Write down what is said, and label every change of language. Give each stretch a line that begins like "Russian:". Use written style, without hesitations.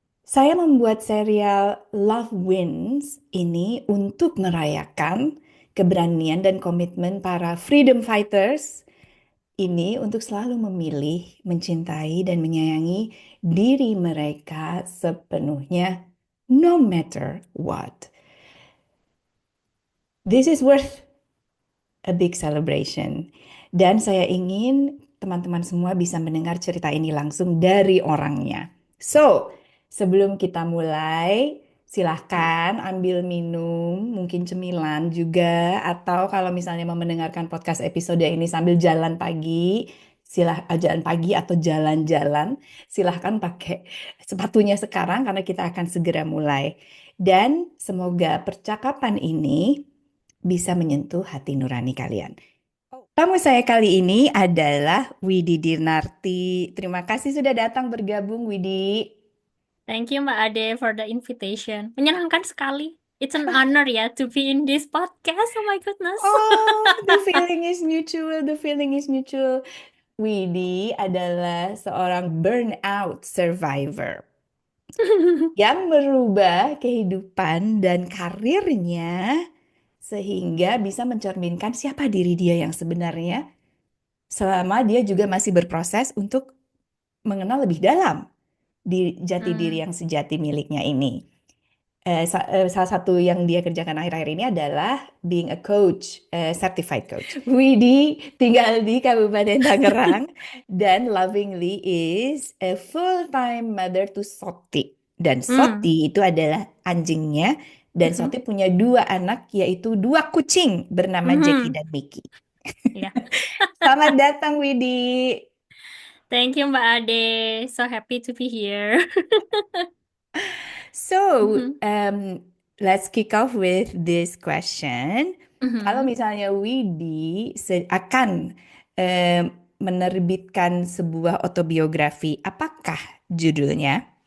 Indonesian: Saya membuat serial Love Wins ini untuk merayakan keberanian dan komitmen para freedom fighters ini untuk selalu memilih, mencintai, dan menyayangi diri mereka sepenuhnya,
English: no matter what. This is worth a big celebration.
Indonesian: Dan saya ingin teman-teman semua bisa mendengar cerita ini langsung dari orangnya. So, sebelum kita mulai, silahkan ambil minum, mungkin cemilan juga, atau kalau misalnya mau mendengarkan podcast episode ini sambil jalan pagi, jalan pagi atau jalan-jalan, silahkan pakai sepatunya sekarang karena kita akan segera mulai. Dan semoga percakapan ini bisa menyentuh hati nurani kalian. Tamu saya kali ini adalah Widi Dirnarti. Terima kasih sudah datang bergabung, Widi.
English: Thank you Mbak Ade for the invitation.
Indonesian: Menyenangkan sekali.
English: It's an honor ya to be in this podcast. Oh my goodness. Oh, the feeling is mutual, the feeling is mutual.
Indonesian: Widi adalah seorang burnout survivor yang merubah kehidupan dan karirnya sehingga bisa mencerminkan siapa diri dia yang sebenarnya selama dia juga masih berproses untuk mengenal lebih dalam di jati diri Hmm. yang sejati miliknya ini. Salah satu yang dia kerjakan akhir-akhir ini adalah
English: being a coach, certified coach.
Indonesian: Widi tinggal di Kabupaten Tangerang dan
English: lovingly is a full-time mother to
Indonesian: Soti. Dan Hmm. Soti itu adalah anjingnya dan Mhm. Soti punya dua anak yaitu dua kucing bernama Jackie Mhm. dan Mickey. Ya. Selamat datang Widi.
English: Thank you Mbak Ade. So happy to be here. So, Mhm. let's kick off with this question.
Indonesian: Kalau Mhm. misalnya Widi akan em, menerbitkan sebuah autobiografi, apakah judulnya?